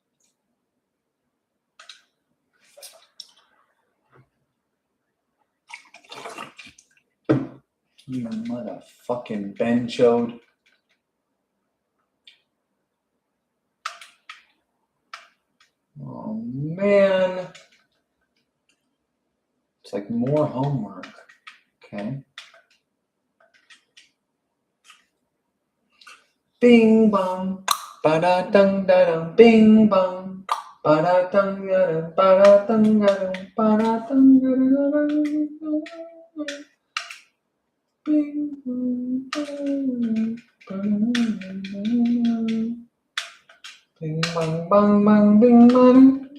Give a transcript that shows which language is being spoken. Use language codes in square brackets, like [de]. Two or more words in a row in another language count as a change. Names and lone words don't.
[en] You motherfucking benchode. Oh, man. It's like more homework. Okay. Bing bong. Ba-da-dum, da-dum, bing bong. Ba-da-dum, da-dum, ba-da-dum, da-dum, ba-da-dum, da-dum, bing bong, ba-da-dum, bing bang bang bang bing bang.